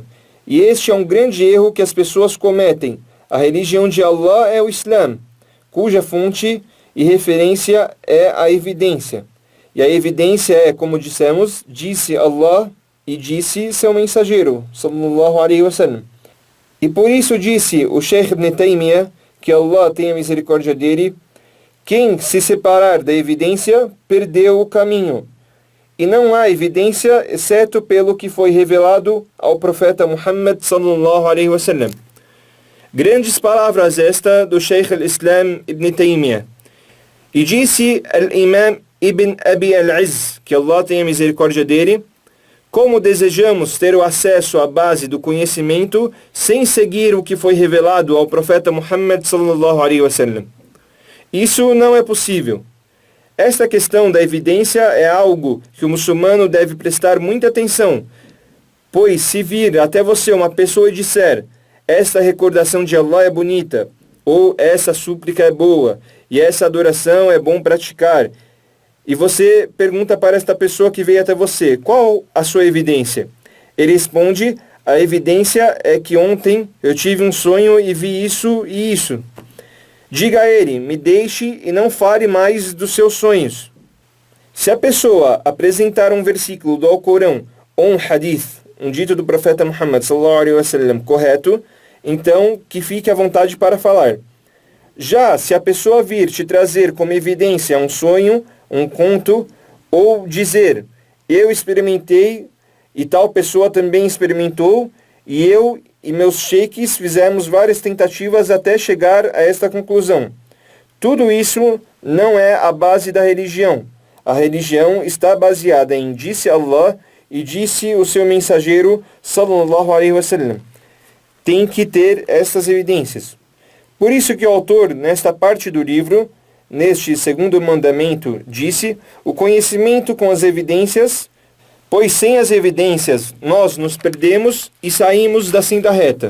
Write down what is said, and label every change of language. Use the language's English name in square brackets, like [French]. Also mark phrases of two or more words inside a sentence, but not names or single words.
[Portuguese] E este é um grande erro que as pessoas cometem. A religião de Allah é o Islã, cuja fonte e referência é a evidência. E a evidência é, como dissemos, disse Allah e disse seu mensageiro, [Arabic] صلى الله عليه وسلم. [Portuguese] E por isso disse o Sheikh Ibn Taymiyyah, que Allah tenha misericórdia dele, quem se separar da evidência, perdeu o caminho. E não há evidência, exceto pelo que foi revelado ao profeta Muhammad [Arabic] صلى الله عليه وسلم. [Portuguese] Grandes palavras esta do Sheikh al-Islam Ibn Taymiyyah. E disse al-Imam Ibn Abi al-Izz, que Allah tenha misericórdia dele, como desejamos ter o acesso à base do conhecimento sem seguir o que foi revelado ao profeta Muhammad [Arabic] صلى الله عليه وسلم. [Portuguese] Isso não é possível. Esta questão da evidência é algo que o muçulmano deve prestar muita atenção, pois se vir até você uma pessoa e disser, esta recordação de Allah é bonita, ou essa súplica é boa, e essa adoração é bom praticar, e você pergunta para esta pessoa que veio até você, qual a sua evidência? Ele responde, a evidência é que ontem eu tive um sonho e vi isso e isso. Diga a ele, me deixe e não fale mais dos seus sonhos. Se a pessoa apresentar um versículo do Alcorão ou um hadith, um dito do profeta Muhammad [Arabic] صلى الله عليه وسلم [Portuguese] correto, então que fique à vontade para falar. Já se a pessoa vir te trazer como evidência um sonho, um conto, ou dizer, eu experimentei e tal pessoa também experimentou, e eu e meus sheikhs fizemos várias tentativas até chegar a esta conclusão. Tudo isso não é a base da religião. A religião está baseada em disse Allah e disse o seu mensageiro [Arabic] صلى الله عليه وسلم. [Portuguese] Tem que ter essas evidências. Por isso que o autor, nesta parte do livro, neste segundo mandamento, disse o conhecimento com as evidências, pois sem as evidências nós nos perdemos e saímos da senda reta.